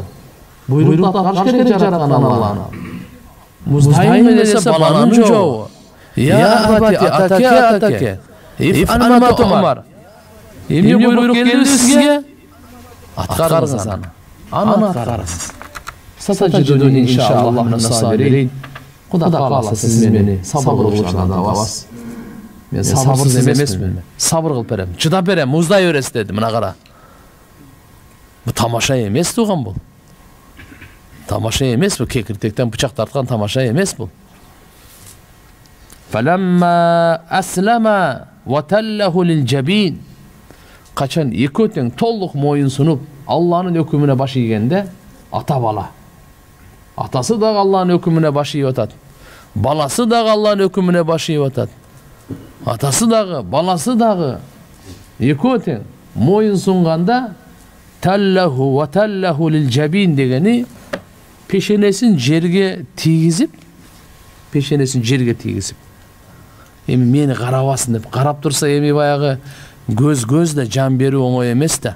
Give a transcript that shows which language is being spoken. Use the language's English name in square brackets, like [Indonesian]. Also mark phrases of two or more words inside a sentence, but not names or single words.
[Kyrgyz] Буйрукты аткарыш керек жараткан Алланы. Муздайын десе баланын жообу. [Arabic] يا أبت أتاك افعل ما تؤمر. [Kyrgyz] Эмне буйрук келди сизге? Аткарыңыз аны. Аны аткарыңыз. [Arabic] ستجدني إن شاء الله من الصابرين. [Kyrgyz] Кудай кааласа сиз мени сабыр кылуучулардан табасыз. Мен сабырсыз эмесмин. Сабыр кылып берем, чыдап берем, муздай бересиз деди. Мына кара. Бу тамаша эмес туган бул. Тамаша эмес бул, кекиртектен бычак тарткан тамаша эмес бул. [Arabic] فلما أسلما وتله للجبين. [Kyrgyz] Качан эки тең толук моюн сунуп Алланын өкүмүнө баш ийгенде, ата бала. Атасы дагы Алланын өкүмүнө баш ийип атат. Баласы дагы Алланын өкүмүнө баш ийип атат. Атасы дагы, баласы дагы эки тең моюн сунганда, [Arabic] تله وتله للجبين [Kyrgyz] дегени пешенесин жерге тийгизип, эми мени карабасын деп карап турса, эми баягы көз да жан берүү оңой эмес да.